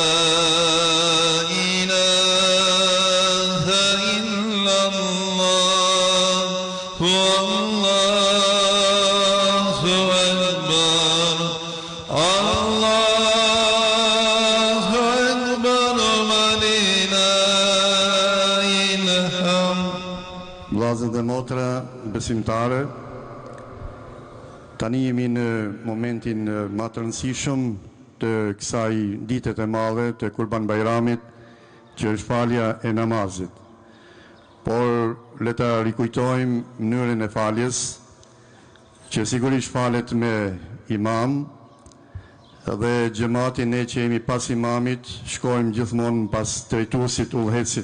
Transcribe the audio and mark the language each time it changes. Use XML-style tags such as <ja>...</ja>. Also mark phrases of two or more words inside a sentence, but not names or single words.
<ar>إله إلا الله، الله أكبر، الله أكبر، ولله الحمد.</ar> <sq>Vllazër dhe motra besimtare, tani jemi në momentin më të rëndësishëm të kësaj ditet e madhe të Kurban Bajramit, që është falja e namazit. Por le ta rikujtojmë mënyrën e faljes, që sigurisht falet me imam, dhe xhamati ne që jemi pas imamit shkojmë gjithmonë pas drejtuesit udhëheqësit.</sq>